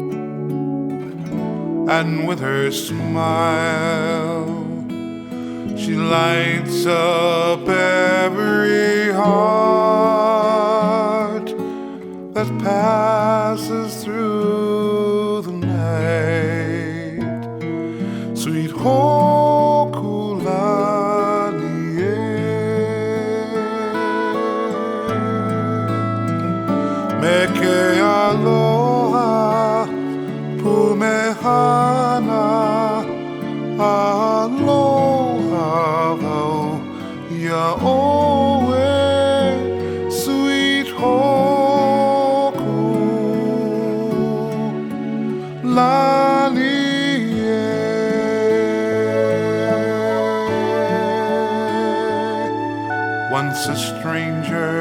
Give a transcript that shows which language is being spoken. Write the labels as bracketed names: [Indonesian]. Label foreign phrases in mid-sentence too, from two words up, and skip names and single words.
[English] And with her smile she lights up every heart that passes through the night. [Hawaiian] Sweet Hōkū Lani, me ke aloha pumehana, aloha wau ia oe. [English] Sweet Hōkū Lani, once a stranger